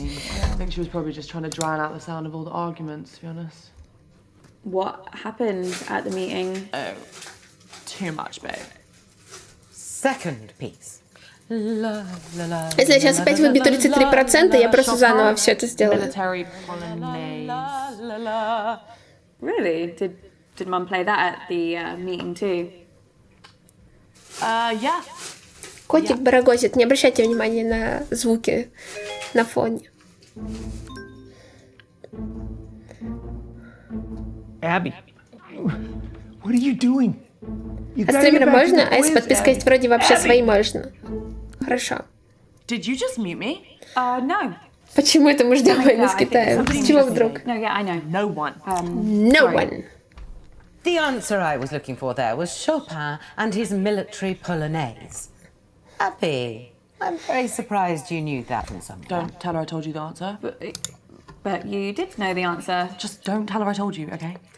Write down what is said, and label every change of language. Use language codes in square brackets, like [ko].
[en] I think she was probably just trying to drown out the sound of all the arguments, to be honest. What happened at the meeting? Oh, too much, babe. Second piece. [ru] Если я сейчас опять выбью 33%, я просто заново все это сделаю. [en] Military polonaise. Really? Did Mum play that at the meeting too? Yeah. [ru] Котик барагозит, не обращайте внимания на звуки на фоне. [en] Abby, what are you doing? [ru] А стримера можно, а если подписка есть вроде вообще свои можно. Хорошо. [en] Did you just mute me? No. [ru] Почему это мы ждем войны с Китаем? С чего вдруг? [en] No, yeah, I know. No one. No one. The answer I was looking for there was Chopin and his military polonaise. Abby, I'm very surprised you knew that from somewhere. Don't tell her I told you the answer. But you did know the answer. Just don't tell her I told you, okay?